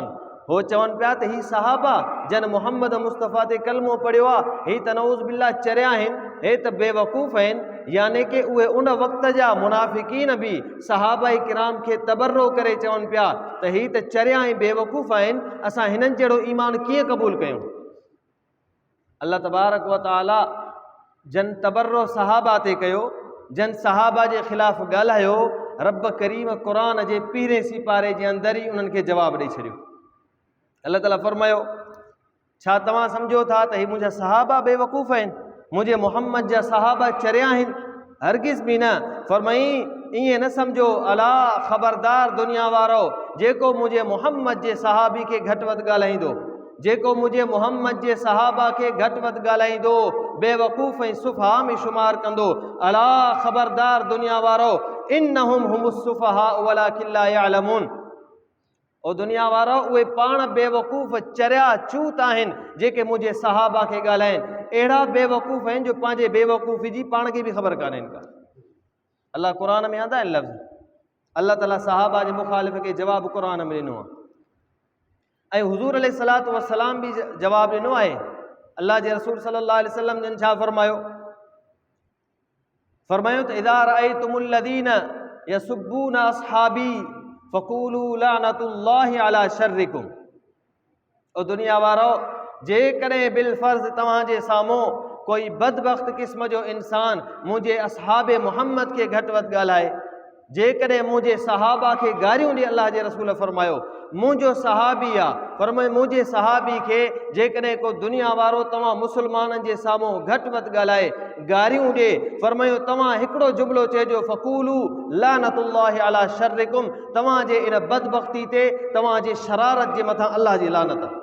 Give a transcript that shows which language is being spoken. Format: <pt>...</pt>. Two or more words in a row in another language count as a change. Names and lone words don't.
<sd>हो चवनि पिया त ही सहाबा जन मुहम्मद मुस्तफ़ा ते कलमो पढ़ियो आहे, ही त</sd> <ar>نعوذ بالله</ar> <sd>चरिया आहिनि, हे त बेवकूफ़ आहिनि। यानी कि उहे उन वक़्त जा मुनाफ़िकीन बि सहाबा किराम खे तबर्रो करे चवनि पिया त ही त चरिया ऐं बेवकूफ़ आहिनि, असां हिननि जहिड़ो ईमान कीअं क़बूल कयूं। अल्लाह तबारक व तआला जन तबर्रो सहाबा ते कयो, जन सहाबा जे ख़िलाफ़ ॻाल्हायो, रब करीम क़ुरान जे 15 सिपारे जे अंदरि ई उन्हनि खे जवाबु ॾेई छॾियो। अल्लाह ताला फरमायो, छा तव्हां सम्झो था त ही मुंहिंजा सहाबा बेवकूफ़ आहिनि, मुंहिंजे मुहम्मद जा सहाबा चरिया आहिनि? हरगिज़ बि न। फरमाई ईअं न सम्झो, अला ख़बरदार दुनिया वारो, जेको मुंहिंजे मुहम्मद जे सहाबी खे घटि वधि ॻाल्हाईंदो, जेको मुझे मोहम्मद जे सहाबा के घटि वधि ॻाल्हाईंदो बेवकूफ़ ऐं सुफ़हा में शुमार कंदो। अला ख़बरदार दुनिया वारो</sd> <ar>إنهم هم السفهاء ولكن لا يعلمون.</ar> <sd>ओ दुनिया वारो उहे पाण बेवकूफ़ चरिया चूत आहिनि जेके मुझे सहाबा के ॻाल्हाइनि। अहिड़ा बेवकूफ़ आहिनि जो पंहिंजे बेवकूफ़ी जी पाण खे बि ख़बर कान्हे का। अल्लाह क़ुरान में आंदा आहिनि लफ़्ज़, अल्लाह ताला सहाबा जे मुखालिफ़ के जवाब क़ुरान में ॾिनो आहे ऐं हुज़ूर</sd> <ar>عليه الصلاة والسلام</ar> <sd>बि जवाब ॾिनो आहे। अल्लाह जे रसूल</sd> <ar>صلى الله عليه وسلم</ar> <sd>जन छा फरमायो? फरमायो त</sd> <ar>إذا رأيتم الذين يسبون أصحابي فقولوا لعنة الله على شركم.</ar> <sd>ओ दुनिया वारो, जेकॾहिं बिलफ़र्ज़ तव्हांजे साम्हूं कोई बदबख़्त क़िस्म जो इंसान मुंहिंजे असहाबे मुहम्मद के घटि वधि ॻाल्हाए, जेकॾहिं मुंहिंजे सहाबा खे गारियूं ॾिए, अल्लाह जे रसूल फरमायो मुंहिंजो सहाबी आहे, फरमायो मुंहिंजे सहाबी खे जेकॾहिं को दुनिया वारो तव्हां मुस्लमाननि जे साम्हूं घटि वधि ॻाल्हाए, गारियूं ॾिए, फरमायो तव्हां हिकिड़ो जुमिलो चइजो</sd> <ar>فقولوا لعنة الله على شركم,</ar> <sd>तव्हांजे इन बदबख़्ती ते, तव्हांजे शरारत जे मथां अल्लाह जी लानत।</sd>